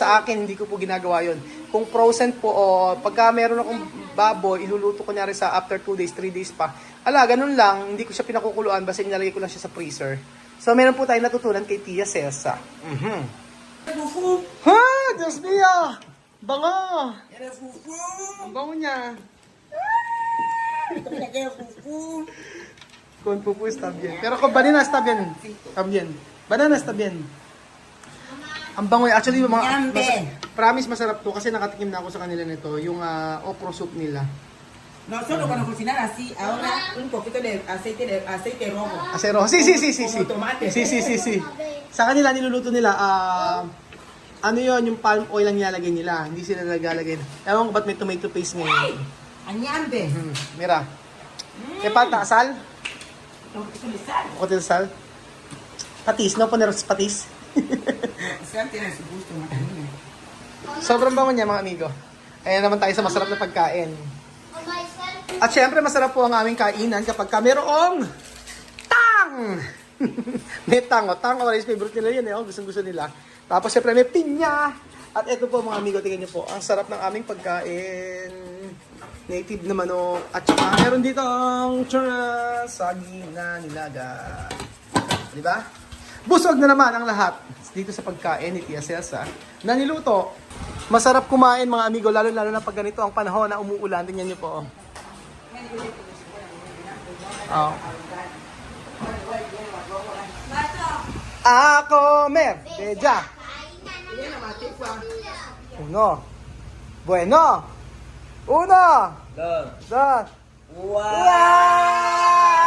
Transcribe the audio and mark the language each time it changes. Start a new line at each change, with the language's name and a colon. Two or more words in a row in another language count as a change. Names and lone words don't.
Filipino: Sa akin, hindi ko po ginagawa yon. Kung frozen po o pagka meron akong baboy, iluluto ko nyari sa after 2 days, 3 days pa. Ganun lang, hindi ko siya pinakukuluan, basta nilalagay ko lang siya sa freezer. So meron po tayo natutunan kay Tia Cesa. Fufu. Ha! Diyos niya! Bango! Yan ang fufu. Ang bango niya.
Spanish: Mira que fufu. Con pupu está bien. Pero con banana está bien. También. Banana está bien.
Filipino: Ang bango. Actually, Yambe. promise masarap to kasi nakatikim na ako sa kanila nito. Yung okra soup nila.
Spanish: Nosotros cuando cocinar así, ahora un poquito de aceite rojo. Acero. Sí. Como tomate. Sí.
Filipino: Sa kanila, niluluto nila, ano yun, yung palm oil lang nilalagay nila. Hindi sila naglalagay. Ewan ko ba't may tomato paste ngayon. Añambe.
Spanish: Mira. ¿Qué falta? ¿Sal? Un poquito de sal. ¿O de sal? Patis, no poner patis. Sal tiene su gusto, Macarena.
Filipino: Sobrang bango niya mga amigo. Ayan naman tayo sa masarap na pagkain. At syempre masarap po ang aming kainan kapag mayroong tang! May tang, tang orange favorite nila yun gustong-gusto nila. Tapos syempre may pinya. At ito po mga amigo, tingnan niyo po, ang sarap ng aming pagkain. Native na manok. At saka meron dito ang saging na nilaga. Di ba? Busog na naman ang lahat dito sa pagkain ni Tia Celsa na niluto. Masarap kumain mga amigo, lalo-lalo na pag ganito ang panahon na umuulan. Tingnan niyo po. Oh.
Spanish: A comer. Bella. Uno. Bueno. Uno. Dos. Wow.